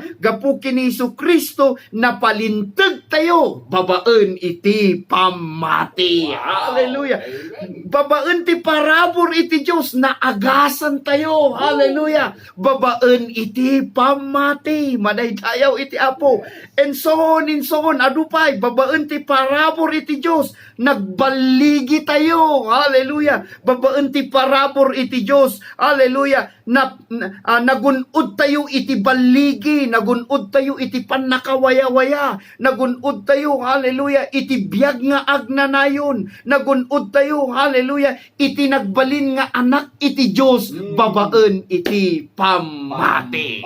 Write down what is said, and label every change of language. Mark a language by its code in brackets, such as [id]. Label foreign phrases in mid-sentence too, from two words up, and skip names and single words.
[ilo] Gapu kini Kristo napalintag tayo. Babaen iti pamati. Hallelujah. Babaen ti parabor iti Diyos na agasan tayo. Hallelujah. Babaen iti pamati. Madaydayaw iti Apo. [en] And so on. [ilo] Adupay. Babaen ti parabor iti Diyos. Nagbaligi tayo. Hallelujah. Babaen ti parabor iti Diyos. Hallelujah. Nagunod tayo iti iti baligi, nagunod tayo iti pannakawaya-waya, nagunod tayo, hallelujah, iti biyag nga agnanayon, nagunod tayo, hallelujah, iti nagbalin nga anak iti Diyos, babaen iti pamati.